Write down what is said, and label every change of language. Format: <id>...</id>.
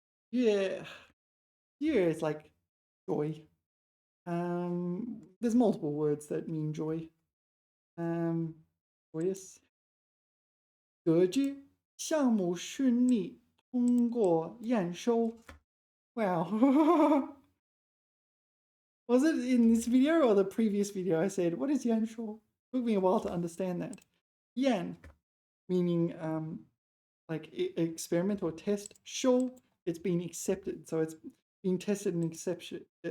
<en>Yeah, yeah, it's like joy. There's multiple words that mean joy. Joyous.</en> <zh>得知项目顺利通过验收.</zh> <en>Wow. Was it in this video or the previous video I said, what is 验收? Took me a while to understand that. 验 meaning like experiment or test. 收 it's been accepted, so it's been tested and accepted.</en>